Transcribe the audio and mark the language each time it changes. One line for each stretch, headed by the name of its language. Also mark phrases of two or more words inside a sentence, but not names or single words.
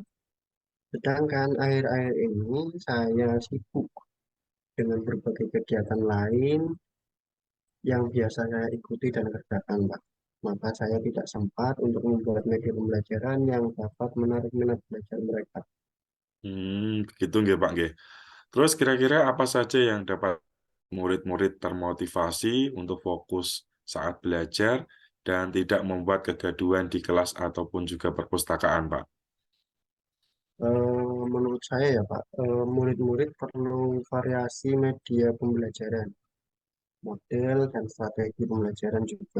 Indonesian: Sedangkan akhir-akhir ini saya sibuk dengan berbagai kegiatan lain yang biasa saya ikuti dan kerjakan, Pak. Maka saya tidak sempat untuk membuat media pembelajaran yang dapat menarik minat belajar mereka. Begitu nggih, Pak, nggih. Terus kira-kira apa saja yang dapat murid-murid termotivasi untuk fokus saat belajar dan tidak membuat kegaduhan di kelas ataupun juga perpustakaan, Pak? Menurut saya ya Pak, murid-murid perlu variasi media pembelajaran, model dan strategi pembelajaran juga.